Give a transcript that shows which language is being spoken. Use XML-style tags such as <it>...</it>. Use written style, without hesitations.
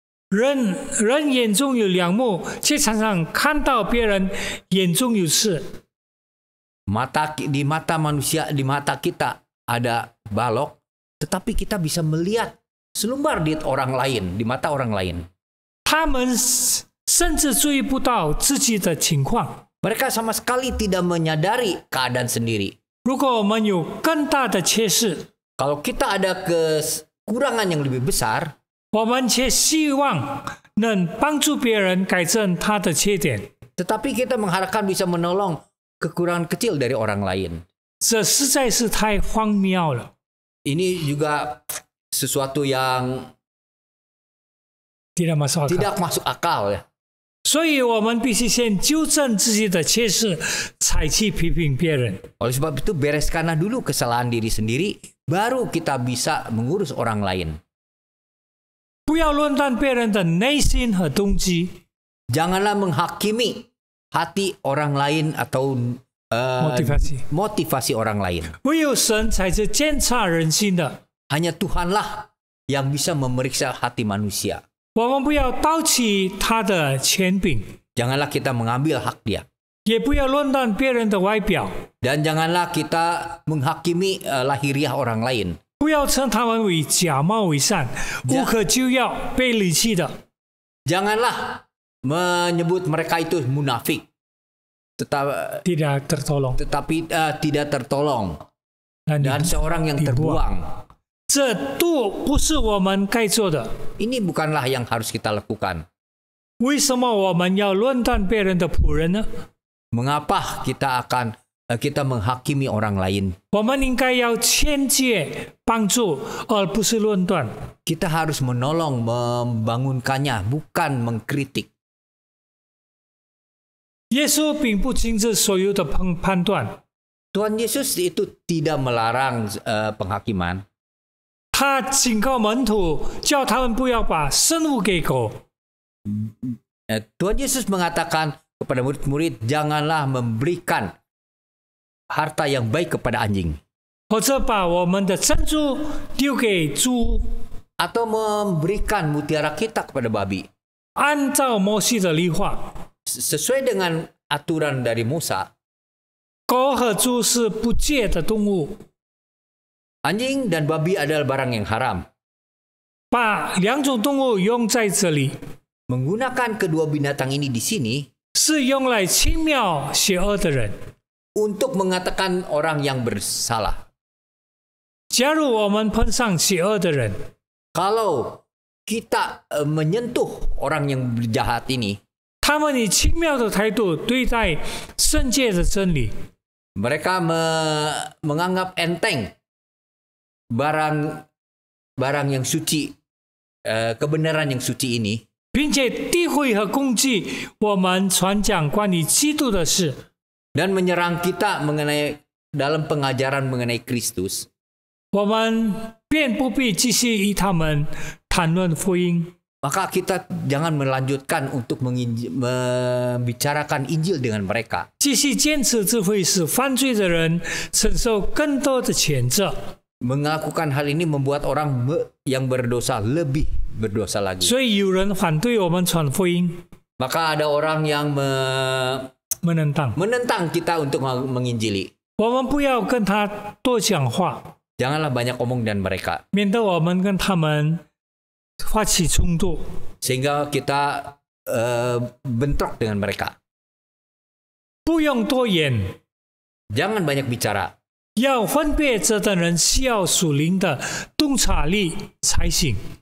<zh>人眼中有梁木，却常常看到别人眼中有刺。</zh> <id>Di mata manusia, di mata kita ada balok, tetapi kita bisa melihat selumbar di orang lain, di mata orang lain.</id> <zh>他们甚至注意不到自己的情况。</zh> <id>Mereka sama sekali tidak menyadari keadaan sendiri.</id> <zh>如果我们有更大的缺失，</zh> <id>Kalau kita ada kekurangan yang lebih besar,</id> <zh>我们却希望能帮助别人改正他的缺点，</zh> <id>tetapi kita mengharapkan bisa menolong kekurangan kecil dari orang lain.</id> <zh>这实在是太荒谬了。</zh> <id>Ini juga sesuatu yang tidak masuk akal ya.</id> <zh>所以我们必须先纠正自己的缺失，才去批评别人。</zh> <id>Oleh sebab itu bereskanlah dulu kesalahan diri sendiri, baru kita bisa mengurus orang lain.</id> <zh>不要论断别人的内心和动机，</zh> <id>Janganlah menghakimi hati orang lain atau motivasi orang lain.</id> <zh>唯有神才是监察人心的。</zh> <id>Hanya Tuhanlah yang bisa memeriksa hati manusia.</id> <zh>我们不要盗取他的权柄，</zh> <id>Janganlah kita mengambil hak dia.</id> <zh>也不要论断别人的外表，</zh> <id>Dan janganlah kita menghakimi lahiriah orang lain.</id> <zh>不要称他们为假冒伪善、无可救药、被离弃的。</zh> <id>Janganlah menyebut mereka itu munafik. tidak tertolong. Tetapi tidak tertolong. Dan seorang yang terbuang.</id> <zh>这都不是我们该做的。</zh> <id>Ini bukanlah yang harus kita lakukan.</id> <zh>为什么我们要论断别人的仆人呢？</zh> <id>Mengapa kita menghakimi orang lain?</id> <zh>我们应该要劝诫、帮助，而不是论断。</zh> <id>Kita harus menolong, membangunkannya, bukan mengkritik.</id> <zh>耶稣并不禁止所有的判断。</zh> <id>Tuhan Yesus itu tidak melarang penghakiman.</id> <zh>他警告门徒，叫他们不要把生物给狗。</zh> <id>Tuhan Yesus mengatakan kepada murid-murid, janganlah memberikan harta yang baik kepada anjing.</id> <zh>或者把我们的珍珠丢给猪。</zh> <id>Atau memberikan mutiara kita kepada babi.</id> <zh>按照摩西的律法，</zh> <id>Sesuai dengan aturan dari Musa,</id> <zh>狗和猪是不洁的动物。</zh> <id>anjing dan babi adalah barang yang haram.</id> <zh>把两种动物用在这里，</zh> <id>Menggunakan kedua binatang ini di sini</id> <zh>是用来轻蔑邪恶的人。</zh> <id>untuk mengatakan orang yang bersalah.</id> <zh>假如我们碰上邪恶的人，</zh> <id>Kalau kita menyentuh orang yang berjahat ini,</id> <zh>他们以轻蔑的态度对待圣洁的真理，</zh> <id>mereka menganggap enteng barang yang suci, kebenaran yang suci ini,</id> <zh>并且诋毁和攻击我们传讲关于基督的事。</zh> <id>dan menyerang kita dalam pengajaran mengenai Kristus.</id> <zh>我们便不必继续与他们谈论福音。</zh> <id>Maka kita jangan melanjutkan untuk membicarakan Injil dengan mereka.</id> <zh>继续坚持只会使犯罪的人承受更多的谴责。</zh> <id>Melakukan hal ini membuat orang yang berdosa lebih berdosa lagi.</id> <zh>所以有人反对我们传福音，</zh> <id>Maka ada orang yang menentang kita untuk menginjili.</id> <zh>我们不要跟他多讲话，</zh> <id>Janganlah banyak omong dan mereka,</id> <zh>免得我们跟他们发起冲突。</zh> <id>sehingga kita bentrok dengan mereka.</id> <zh>不用多言，</zh> <id>Jangan banyak bicara.</id> <zh>要分别这等人需要属灵的洞察力才行。</zh>